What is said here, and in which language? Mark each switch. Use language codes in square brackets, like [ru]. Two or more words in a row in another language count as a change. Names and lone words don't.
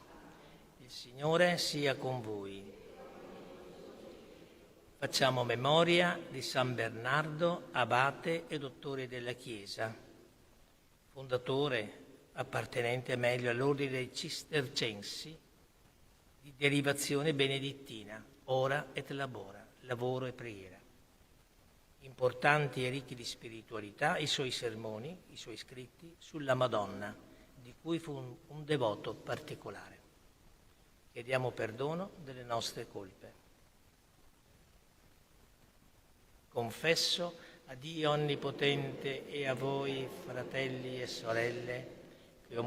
[it] Il Signore sia con voi. Facciamo memoria di San Bernardo, abate e dottore della Chiesa, fondatore, appartenente meglio all'ordine dei Cistercensi, di derivazione benedittina, [la] ora et labora, [it] lavoro e preghiera. Importanti e ricchi di spiritualità i suoi sermoni, i suoi scritti sulla Madonna, di cui fu un devoto particolare. Chiediamo perdono delle nostre colpe. Confesso a Dio Onnipotente e a voi, fratelli e sorelle, che ho